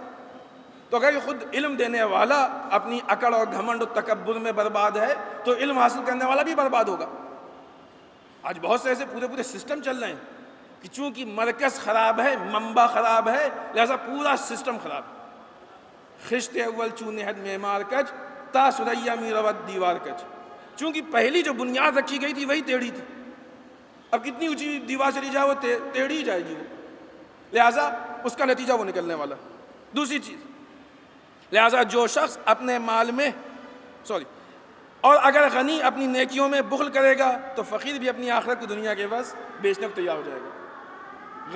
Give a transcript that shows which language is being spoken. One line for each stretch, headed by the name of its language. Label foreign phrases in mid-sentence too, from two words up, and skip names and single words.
Urdu: تو اگر یہ خود علم دینے والا اپنی اکڑ اور گھمنڈ و تکبر میں برباد ہے تو علم حاصل کرنے والا بھی برباد ہوگا۔ آج بہت سے ایسے پورے سسٹم چل رہے ہیں کہ چونکہ مرکز خراب ہے، منبع خراب ہے، لہذا پورا سسٹم خراب ہے۔
Persian: خشت اول چون نہد معمار کج تا سریا می روت دیوار کج۔
Urdu: چونکہ پہلی جو بنیاد رکھی گئی تھی وہی ٹیڑھی تھی، اب کتنی اونچی دیوار چلی جائے وہ ٹیڑھی ہی جائے گی وہ، لہذا اس کا نتیجہ وہ نکلنے والا۔ دوسری چیز، لہذا جو شخص اپنے مال میں اور اگر غنی اپنی نیکیوں میں بخل کرے گا تو فقیر بھی اپنی آخرت کو دنیا کے عوض بیچنے کو تیار ہو جائے گا۔